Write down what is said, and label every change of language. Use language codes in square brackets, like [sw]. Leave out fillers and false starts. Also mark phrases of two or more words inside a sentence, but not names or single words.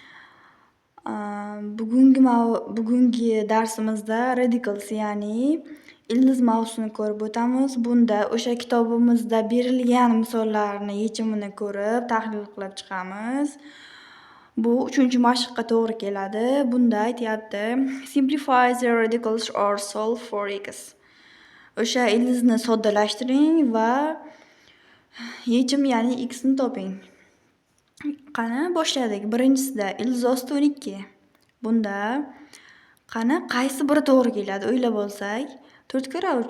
[uz] Bugungi darsimizda radicals, ya'ni ildiz mavzusini ko'rib o'tamiz. Bunda o'sha kitobimizda berilgan misollarni yechimini ko'rib, tahlil qilib chiqamiz. Bu 3-mashqqa to'g'ri keladi. Bunda aytyapti: [en] Simplify the radicals or solve for x. [uz] O'sha ildizni soddalashtiring va yechim, ya'ni x ni toping. Qani boshladik. Birinchisida ildiz osti 12. Bunda qani qaysi biri to'g'ri keladi o'ylab olsak, 4/3.